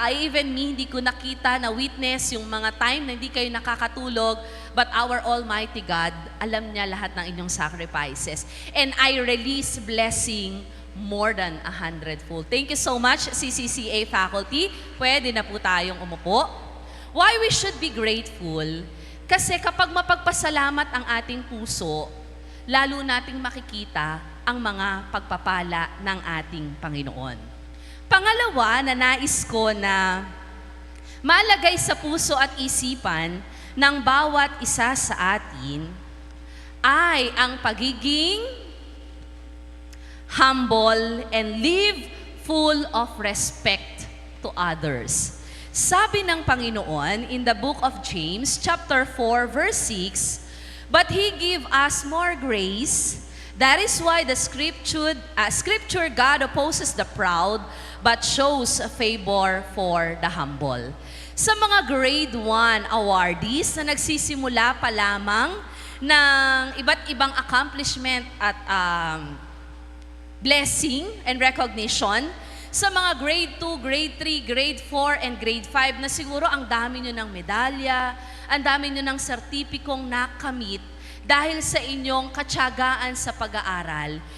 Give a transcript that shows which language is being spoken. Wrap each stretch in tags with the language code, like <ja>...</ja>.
<tl>Even me, hindi ko nakita na witness yung mga time na hindi kayo nakakatulog.</tl> <en>But our Almighty God,</en> <tl>alam niya lahat ng inyong sacrifices.</tl> <en>And I release blessing more than 100-fold. Thank you so much, CCCA faculty.</en> <tl>Pwede na po tayong umupo.</tl> <en>Why we should be grateful?</en> <tl>Kasi kapag mapagpasalamat ang ating puso, lalo nating makikita ang mga pagpapala ng ating Panginoon. Pangalawa na nais ko na malagay sa puso at isipan ng bawat isa sa atin ay ang pagiging</tl> <en>humble and live full of respect to others.</en> <tl>Sabi ng Panginoon</tl> <en>in the book of James, chapter 4, verse 6, "But He give us more grace. That is why the scripture God opposes the proud, but shows favor for the humble."</en> <tl>Sa mga grade 1 awardees na nagsisimula pa lamang ng iba't ibang accomplishment at blessing and recognition, sa mga grade 2, grade 3, grade 4, and grade 5 na siguro ang dami nyo ng medalya, ang dami nyo ng sertipikong nakamit dahil sa inyong katyagaan sa pag-aaral.</tl>